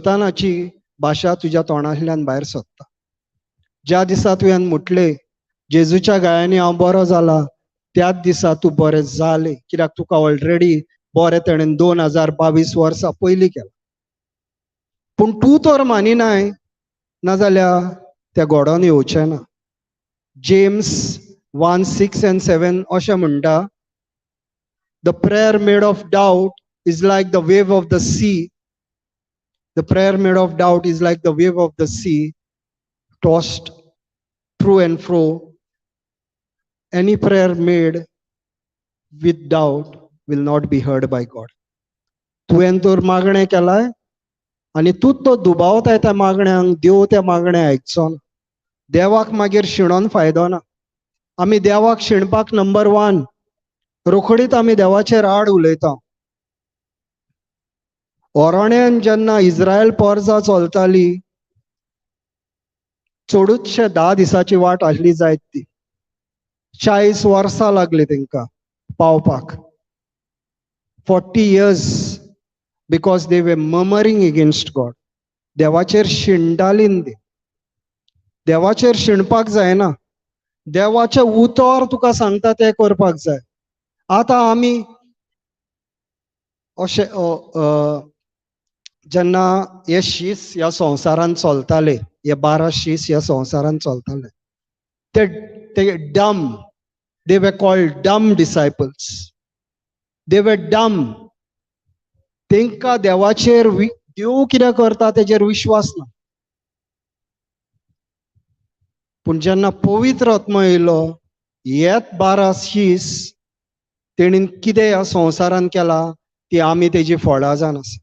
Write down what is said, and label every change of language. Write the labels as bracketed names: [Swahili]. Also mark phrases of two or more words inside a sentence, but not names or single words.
[Konkani] सैतानाची भाशा तुज्या तोंडांतल्यान भायर सरता. ज्या दिसा तुवें म्हटले जेजूच्या गायांनी हांव बरो जाला, त्याच दिसा तूं बरें जालें, कित्याक तुका ऑलरेडी बरें तेणेन 2022 वर्सां पयलीं केलां. पूण तूं तर मानिनाय, नाजाल्यार त्या घोडोन येवचें ना. जेम्स 1:6-7 अशें म्हणटा, [English] the prayer made of doubt is like the wave of the sea. The prayer made of doubt is like the wave of the sea, tossed through and fro. Any prayer made with doubt will not be heard by God. [Konkani] तुवें तर मागणें केलाय आनी तूंच तो दुबावताय त्या मागण्यांक, देव त्या मागणें आयकचो ना. देवाक मागीर शिणोन फायदो ना. आमी देवाक शिणपाक नंबर 1 रोखडीत आमी देवाचेर आड उलयता. ओरोण्यान जेन्ना इस्रायल पोरसां चलताली, चडूचशे 10 दिसाची वाट आसली जायत ती. 40 वर्सां लागली तेंकां पावपाक. [English] 40 years because they were murmuring against God. [Konkani] देवाचेर शिणटाली ती. देवाचेर शिणपाक जायना. देवाचें उतर तुका सांगता तें करपाक जाय. आतां आमी अशें जेन्ना हे शीस ह्या संवसारान चलताले, हे 12 शीस ह्या संवसारान चलताले, ते [English] dumb, they were called dumb disciples. They were dumb. [Konkani] तेंकां देवाचेर देव कितें करता तेजेर विश्वास ना. पूण जेन्ना पवित्र आत्मा येयलो, हेच 12 शीस तेणीन कितें ह्या संवसारान केलां ती आमी तेजी फळां जावन आसा.